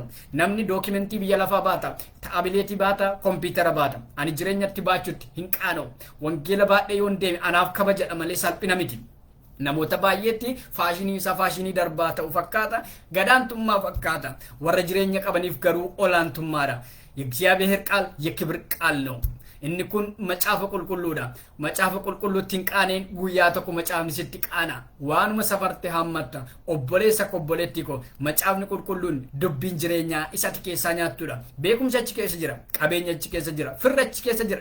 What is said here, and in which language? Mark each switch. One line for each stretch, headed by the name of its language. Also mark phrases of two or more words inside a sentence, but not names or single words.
Oromo: Namni dookimentii biyya lafaa baata, taabileetii baata, kompiitara baata. Ani jireenyatti baachuutti hin qaana'u. Wangeela baadhee yoon deeme anaaf kabajadha malee salphina miti. Namoota baay'eetti faashinii isaa faashinii darbaa ta'u fakkaata, gadaantummaa fakkaata. Warra jireenya qabaniif garuu olaantummaadha.
Amharic: የእግዚአብሔር ቃል የክብር ቃል ነው.
Oromo: Inni kun macaafa qulqulluudha. Macaafa qulqulluutti hin qaaneen guyyaa tokko macaafni sitti qaana. Waanuma safarte hammatta. Obboleessa obboleetti ko macaafni qulqulluun dubbiin jireenyaa isatti keessaa nyaattudha. Beekumsa achi keessa jira. Qabeenya achi keessa jira. Firra achi keessa jira.